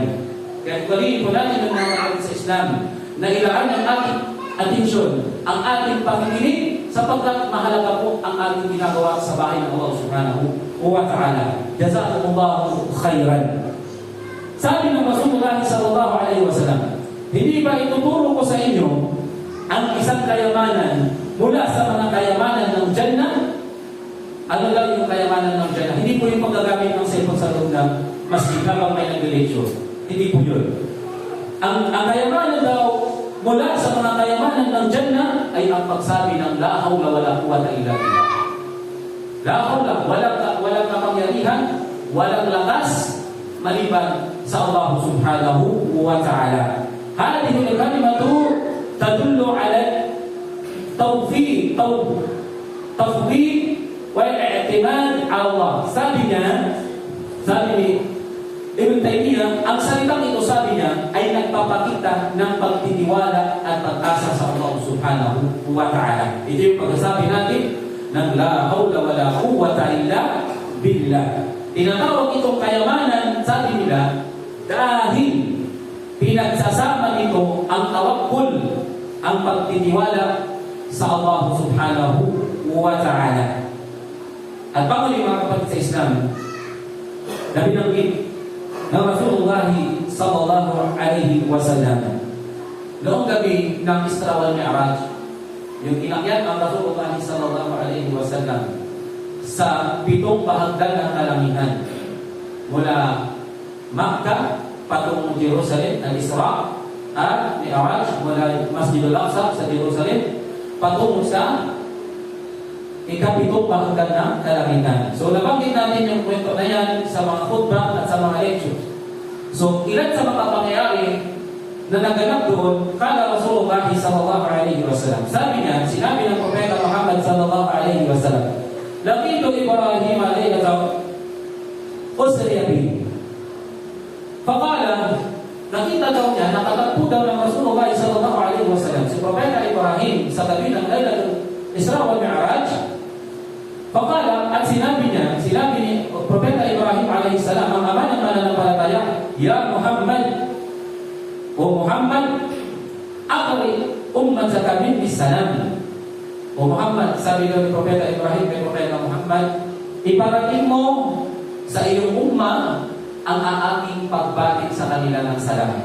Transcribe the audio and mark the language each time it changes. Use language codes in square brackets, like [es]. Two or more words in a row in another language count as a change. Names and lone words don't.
[tl] Kaya gawin po natin ng mga kapatid sa Islam na ilaan ang ating atensyon, ang ating pakikinig, sapagkat mahalaga po ang ating ginagawa sa bahay ng Allah [ar] سبحانه وتعالى. جزاكم الله خيرا. [tl] Sabi ng Rasulullah [ar] صلى الله عليه وسلم, [tl] hindi ba ituturo ko sa inyo ang isang kayamanan mula sa mga kayamanan ng Jannah? Ano lang yung kayamanan ng Jannah? Hindi po yung paggagamit ng cellphone sa loob ng masjid habang may nag-lecture. Hindi po yun. Ang kayamanan daw mula sa mga kayamanan ng Jannah ay ang pagsabi ng [ar] لا حول ولا قوة إلا بالله. لا حول, [tl] walang kapangyarihan, walang lakas maliban sa Allah [ar] سبحانه وتعالى. هذه الكلمة تدل على توفيق والاعتماد على الله. [tl] Sabi ni Ibn Taymiyyah, ang salitang ito, sabi niya, ay nagpapakita ng pagtitiwala at pag-asa sa Allah [ar] سبحانه وتعالى. [tl] Ito yung pagsasabi natin ng [ar] لا حول ولا قوة إلا بالله. [tl] Tinatawag itong kayamanan, sabi nila, dahil pinagsasama nito ang tawakkul, ang pagtitiwala sa Allah [ar] سبحانه وتعالى. [tl] At bago yung mga kapatid sa Islam, na binanggit ng Rasulullah sallallahu [ar] عليه وسلم [tl] noong gabi ng Isra wal Mi'raj, yung inakyat ang Rasulullah [ar] صلى الله عليه وسلم [tl] sa 7 bahagdan ng kalangitan mula Makkah patungong Jerusalem, al-Isra at Mi'raj mula Masjidul Aqsa sa Jerusalem patungo sa 7 bahagdan ng kalangitan. So nabanggit natin yung kwento na yan sa mga khutbah at sa mga lectures. So ilan sa mga pangyayari na naganap doon, [ar] قال رسول الله صلى الله عليه وسلم. [tl] Sabi niya, sinabi ng Propeta Muhammad [ar] صلى الله عليه وسلم, لقيت إبراهيم ليلة أسري به. [tl] Faqala, nakita daw niya, nakatagpo daw ng Rasulullah [ar] صلى الله عليه وسلم [tl] si Propeta Ibrahim sa gabi ng Laylatul Isra wal Mi'raj. Faqala, at sinabi ni Propeta Ibrahim [ar] عليه السلام, [tl] ang ama ng mananampalataya, [ar] يا محمد, o Muhammad, أقرئ أمتك مني السلام. [tl] O Muhammad, sabi daw ni Propeta Ibrahim kay Propeta Muhammad, iparating mo sa iyong umma ang aking pagbati sa kanila ng salam.